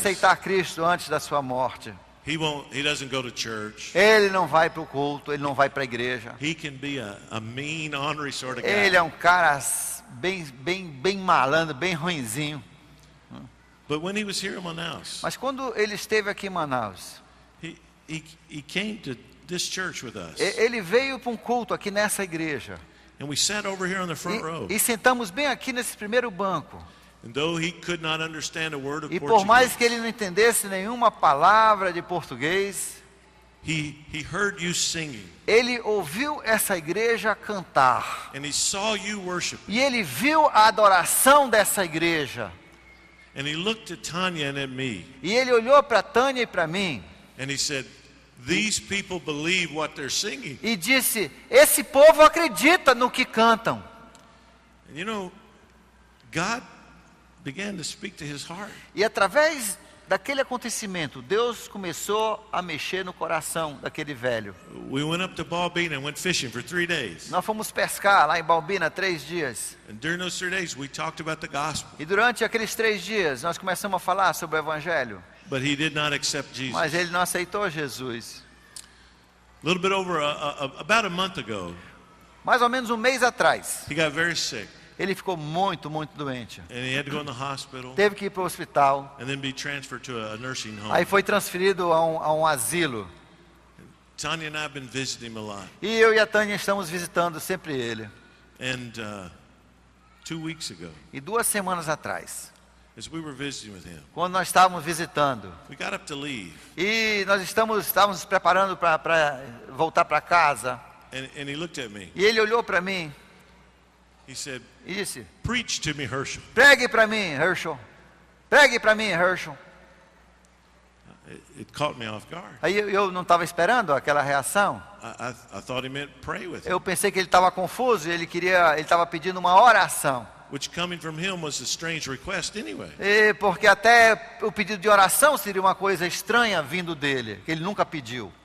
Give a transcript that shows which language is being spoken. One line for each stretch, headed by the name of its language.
Portuguese: aceitar Cristo antes da sua morte.
English: He doesn't go to church.
Portuguese: Ele não vai para o culto, ele não vai para a igreja.
English: He can be a mean, ornery sort of guy.
Portuguese: Ele é um cara bem malandro, bem ruinzinho.
English: But when he was here in Manaus,
Portuguese: Mas quando ele esteve aqui em Manaus,
English: he came to this church with us.
Portuguese: ele veio para um culto aqui nessa igreja.
English: And we sat over here on the front row.
Portuguese: E sentamos bem aqui nesse primeiro banco.
English: And though he could not understand a word of
Portuguese: E por mais que
English: Portuguese,
Portuguese: ele não entendesse nenhuma palavra de português,
English: he heard you singing.
Portuguese: ele ouviu essa igreja cantar.
English: And he saw you worshiping.
Portuguese: E ele viu a adoração dessa igreja.
English: And he looked at Tanya and at me.
Portuguese: E ele olhou para Tânia e para mim
English: And he said, these people believe what they're singing.
Portuguese: e disse: esse povo acredita no que cantam.
English: And you know, God began to speak to his heart.
Portuguese: E através daquele acontecimento, Deus começou a mexer no coração daquele velho.
English: We went up to Balbina and went fishing for 3 days.
Portuguese: Nós fomos pescar lá em Balbina 3 dias.
English: And during those 3 days, we talked about the gospel.
Portuguese: E durante aqueles 3 dias, nós começamos a falar sobre o Evangelho.
English: But he did not accept Jesus.
Portuguese: Mas ele não aceitou Jesus.
English: A little bit over about a month ago,
Portuguese: Mais ou menos um mês atrás,
English: he got very sick.
Portuguese: ele ficou muito doente.
English: And he had to go in the hospital
Portuguese: Teve que ir para o hospital.
English: and then be transferred to a nursing home.
Portuguese: Aí foi transferido a um asilo.
English: Tanya and I have been visiting him a lot.
Portuguese: E eu e a Tânia estamos visitando sempre ele.
English: And 2 weeks ago,
Portuguese: E 2 semanas atrás,
English: as we were visiting with him,
Portuguese: quando nós estávamos visitando,
English: we got up to leave.
Portuguese: e nós estávamos nos preparando para voltar para casa,
English: And he looked at me.
Portuguese: e ele olhou para mim
English: He said,
Portuguese: e disse:
English: "Preach to me, Herschel."
Portuguese: pregue para mim, Herschel. Pregue para mim, Herschel.
English: It caught me off guard.
Portuguese: Aí eu não estava esperando aquela reação.
English: I thought he meant pray with him,
Portuguese: Eu pensei que ele estava confuso e ele estava pedindo uma oração.
English: which coming from him was a strange request anyway.
Portuguese: E porque até o pedido de oração seria uma coisa estranha vindo dele, que ele nunca pediu.